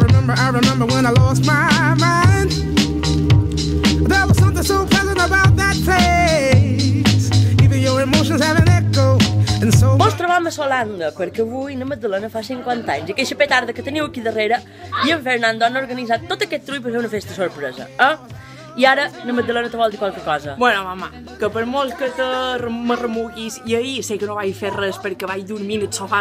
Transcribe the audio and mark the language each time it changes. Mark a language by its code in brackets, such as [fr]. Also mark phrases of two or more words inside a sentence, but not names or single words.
[en] I remember when I lost my mind. There was something so pleasant about that place. Even your emotions have an echo. [ca] Mos trobam a Solanda perquè avui la Magdalena fa 50 anys i aquesta petarda que teniu aquí darrere i en Fernando han organitzat tot aquest trull per fer una festa sorpresa, I ara la Magdalena te vol dir qualque cosa. Bueno, mama, que per molt que me remuguis i ahir sé que no vaig fer res perquè vaig dormir en el sofà.